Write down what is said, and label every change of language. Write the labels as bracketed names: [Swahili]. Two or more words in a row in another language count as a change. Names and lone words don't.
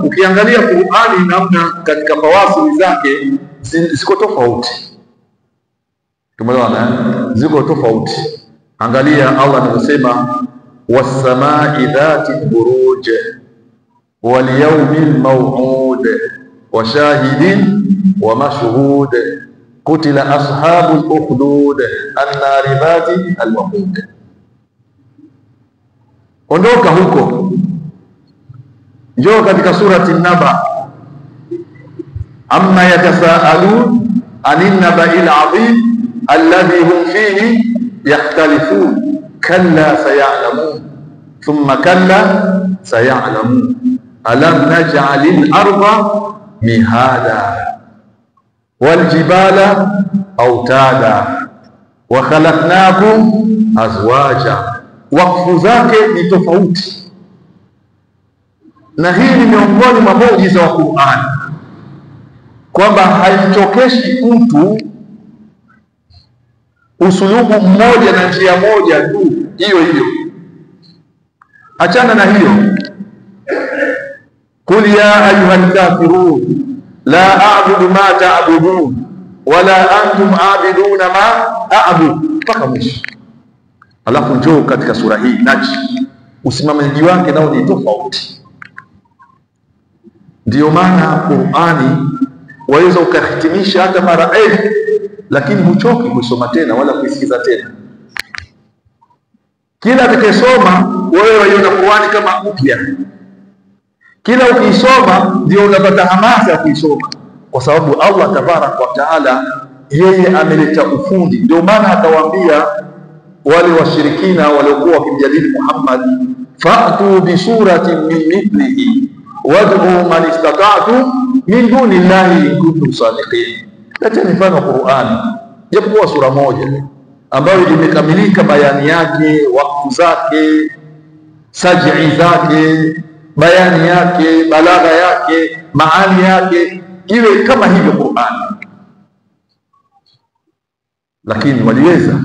[Swahili] Ukiangalia Qur'ani namna katika fawasili zake ziko tofauti, tumeona ziko tofauti. Angalia Allah anasema [Arabic] والسماء ذات البروج واليوم الموعود وشاهد ومشهود قتل أصحاب الأخدود النار ذات الوقود. [Swahili] Ondoka huko, njoo katika surati An-Naba, amma [Arabic] يتساءلون عن النبإ العظيم الذي هم فيه مختلفون كلا سيعلمون ثم كلا سيعلمون ألم نجعل الأرض مهادا والجبال أوتادا وخلقناكم أزواجا. [Swahili] Wakfu zake ni tofauti, na hii ni miongoni mwa muujiza wa Qur'an, kwamba haimchokeshi mtu usulubu mmoja na njia moja tu hiyo hiyo. Achana na hiyo, [Arabic] قل يا أيها الكافرون لا أعبد ما تعبدون ولا أنتم عابدون ما أعبد, [Swahili] mpaka mwisho. Alafu njoo katika sura hii Najm, usimamaji wake nao ni tofauti. Ndiyo maana Qur'ani waweza ukahitimisha hata mara 1000, lakini huchoki kusoma tena wala kuisikiza tena. Kila atakayesoma wewe waiona Qur'ani kama mpya, kila ukisoma ndio unapata hamasa ya kuisoma, kwa sababu Allah [Arabic] تبارك وتعالى [Swahili] yeye ameleta ufundi. Ndio maana akawaambia wale washirikina waliokuwa wakimjadili Muhammad, [Arabic] فأتوا بسورة من مثله وادعوا من استطعتم من دون الله إن كنتم صادقين. [Swahili] Leteni mfano wa Qur'ani, japokuwa sura moja ambayo imekamilika bayani yake, wakati zake, saj'i zake, bayani yake, balagha yake, maani yake, iwe kama hivyo Qur'ani. Lakini waliweza?